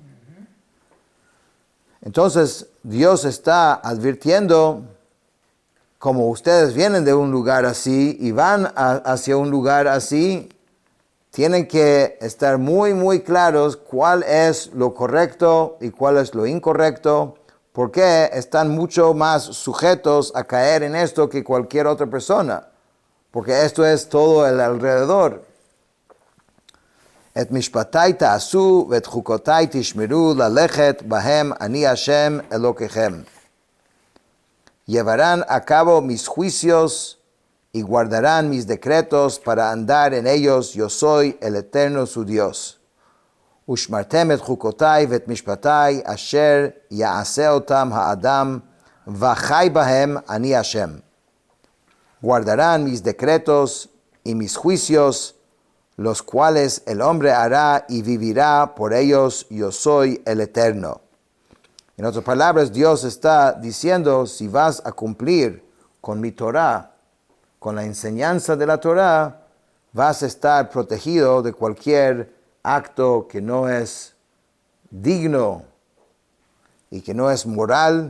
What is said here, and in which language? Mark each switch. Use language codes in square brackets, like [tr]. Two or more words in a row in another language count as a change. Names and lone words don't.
[es] Entonces, Dios está advirtiendo, como ustedes vienen de un lugar así y van hacia un lugar así, tienen que estar muy, muy claros cuál es lo correcto y cuál es lo incorrecto, porque están mucho más sujetos a caer en esto que cualquier otra persona, porque esto es todo el alrededor. [he] את משפטי תעשו ואת חקתי תשמרו ללכת בהם אני השם אלקיכם. [es] Llevarán a cabo mis juicios y guardarán mis decretos para andar en ellos. Yo soy el eterno su Dios. [he] ושמרתם את חקתי ואת משפטי אשר יעשה אתם האדם וחי בהם אני השם. [es] Guardarán mis decretos y mis juicios, los cuales el hombre hará y vivirá por ellos. Yo soy el Eterno. En otras palabras, Dios está diciendo, si vas a cumplir con mi Torah, con la enseñanza de la Torah, vas a estar protegido de cualquier acto que no es digno y que no es moral.